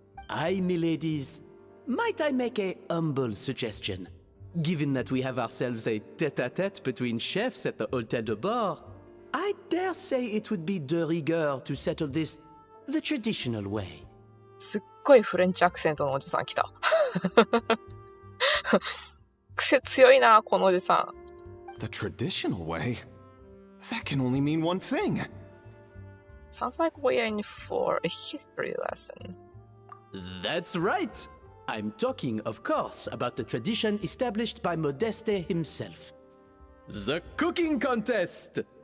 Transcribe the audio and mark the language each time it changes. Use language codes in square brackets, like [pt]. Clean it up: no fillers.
[en] Miladies, might I make a humble suggestion? Given that we have ourselves a tête-à-tête between chefs at the Hôtel de Boer, I dare say it would be de rigueur to settle this the traditional way. [ja] すっごいフレンチアクセントのおじさん来た。癖強いな、このおじさん。 [en] The traditional way? That can only mean one thing. Sounds like we're in for a history lesson. That's right. I'm talking, of course, about the tradition established by Modeste himself. The cooking contest!